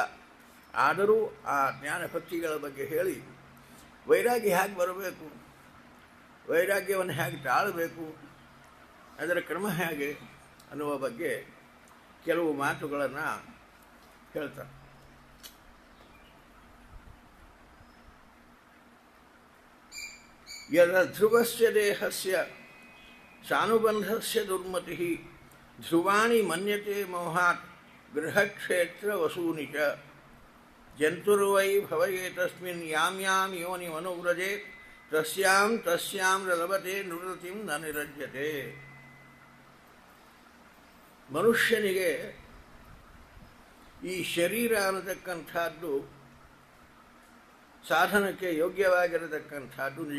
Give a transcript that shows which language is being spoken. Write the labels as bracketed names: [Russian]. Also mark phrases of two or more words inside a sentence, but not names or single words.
[Kannada] ಆದರೂ ಆ ಜ್ಞಾನಭಕ್ತಿಗಳ ಬಗ್ಗೆ ಹೇಳಿ ವೈರಾಗ್ಯ ಹೇಗೆ ಬರಬೇಕು, ವೈರಾಗ್ಯವನ್ನು ಹೇಗೆ ತಾಳಬೇಕು, ಅದರ ಕ್ರಮ ಹೇಗೆ ಅನ್ನುವ ಬಗ್ಗೆ ಕೆಲವು ಮಾತುಗಳನ್ನು ಹೇಳ್ತಾರೆ. [Sanskrit] ಯದ ಧ್ರುವಸ್ಯ ದೇಹಸ್ಯ ಸಾನುಬಂಧಸ್ಯ ದುರ್ಮತಿ ಧ್ರುವಾಣಿ ಮನ್ಯತೆ ಮೋಹಾತ್ ಗೃಹಕ್ಷೇತ್ರ ವಸೂನಿ ಚ ಜಂತುರ್ವೈ ಭವಯೇತಸ್ಮಿನ್ ಯಾಂ ಯೋನಿ ಮನುವ್ರಜೇತ್ ತಸ್ಯಾಂ ಲಭತೆ ನೃತಿಂ ನ ನಿರಜ್ಯತೆ. [Kannada] ಮನುಷ್ಯನಿಗೆ ಈ ಶರೀರ ಅನ್ನತಕ್ಕಂಥದ್ದು ಸಾಧನಕ್ಕೆ ಯೋಗ್ಯವಾಗಿರತಕ್ಕಂಥದ್ದು ನಿಜ.